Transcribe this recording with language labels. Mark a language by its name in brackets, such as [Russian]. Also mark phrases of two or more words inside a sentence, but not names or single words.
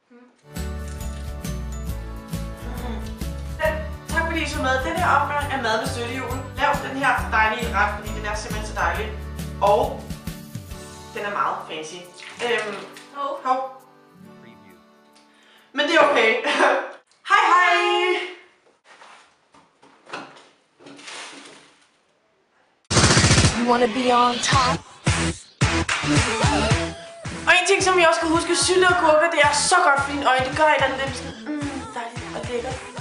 [Danish] Tak fordi I så med. Den her omgang af Mad med Støttehjul. Lav den her dejlige ret, fordi den er simpelthen så dejlig. Og den er meget fancy. Hov. Men det er okay. Hej hej! [English] You wanna be on top? [Danish] Og en ting, som I også skal huske, syltede agurker, det er så godt for dine øjne. Det gør et eller andet sådan, dejligt og lækkert.